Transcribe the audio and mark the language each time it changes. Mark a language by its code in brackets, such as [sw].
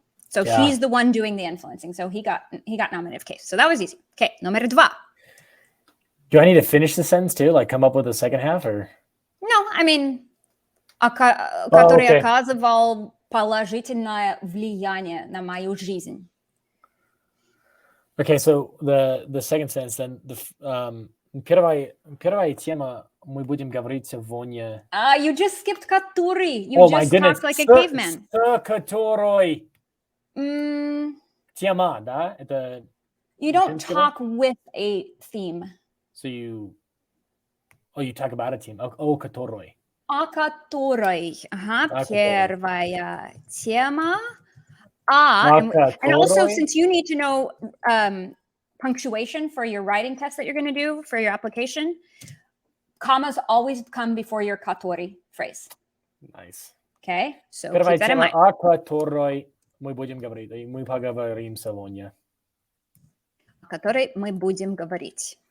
[en] So he's the one doing the influencing. So he got nominative case. So that was easy. Okay, [ru] номер 2. [en] Do I need to finish the sentence too? Like come up with the second half or? No, I mean, [ru] который оказывал положительное влияние на мою жизнь. [en] Okay, so the second sentence then, [ru] первая тема мы будем говорить сегодня. [en] You just skipped который. You just talked like a caveman. [ru] Который. Тема, да? Это. [en] You don't talk with a theme. So you talk about a theme. [ru] Который. Который. Первая тема. [en] And also, since you need to know punctuation for your writing test that you're going to do for your application, commas always come before your который phrase. Nice. Okay, so keep that in mind. [ru] О которой мы будем говорить, и мы поговорим сегодня. О которой мы будем говорить.